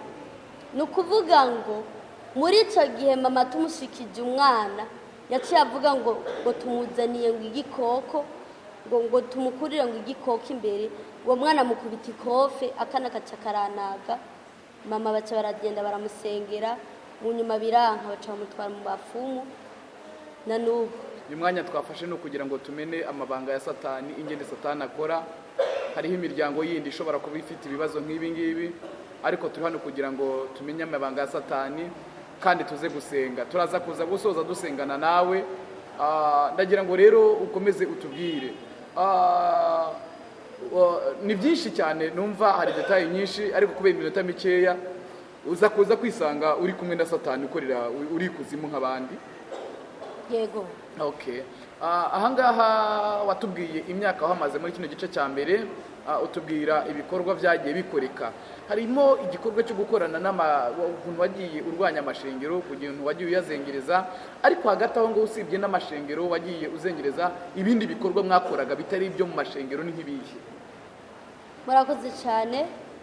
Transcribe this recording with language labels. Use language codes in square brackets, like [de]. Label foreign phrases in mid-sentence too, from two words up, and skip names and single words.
[rn] Ni ukuvuga ngo muri icyo gihe mama tumushikije umwana yaciye avuga ngo tumuzaniye ngo igikoko, ngo tumukurire ngo igikoko imbere. Uwo mwana mukubita ikofe, akana kaca karanaga. Mama baca baragenda baramusengera, mu nyuma biranka baca bamutwara mu bafumu. Na n'ubu uyu mwanya twafashe no kugira ngo tumene amabanga ya Satani, ingene Satani akora. [rw] Hariho imiryango yindi ishobora kuba ifite ibibazo nk'ibi ngibi, ariko turi hano kugira ngo tumenye amabanga ya Satani kandi tuze gusenga. Turaza kuza gusoza dusengana nawe. Ndagira ngo rero ukomeze utubwire, ni byinshi cyane numva, hari detail nyinshi, ariko kubera iminota mikeya uza kuza kwisanga uri kumwe na Satani ukorera uri kuzimu nk'abandi. Yego. Okay. Ahangaha watubwiye imyaka wamaze muri kino gice cya mbere, utubwira ibikorwa byagiye bikoreka. Harimo igikorwa cyo gukorana n'ukuntu wagiye urwanya amashengero, kugira ngo wagiye uyazengereza, ariko hagati aho ngo usibye n'amashengero wagiye uzengereza ibindi bikorwa mwakoraga bitari ibyo mu mashengero ni nk'ibihe? Murakoze cyane.